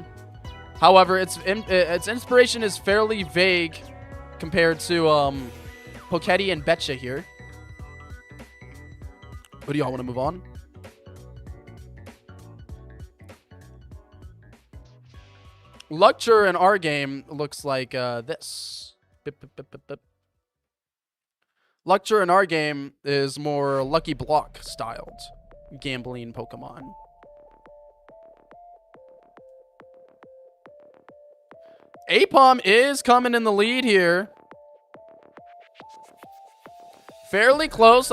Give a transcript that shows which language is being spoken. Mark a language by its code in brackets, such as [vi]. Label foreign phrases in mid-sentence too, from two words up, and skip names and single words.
[en] However, its inspiration is fairly vague compared to Pokety and Betcha here. What do y'all want to move on? Luxure in our game looks like this. Bip, bip, bip, bip, bip. Luxure in our game is more Lucky Block styled gambling Pokemon. Apom is coming in the lead here. Fairly close.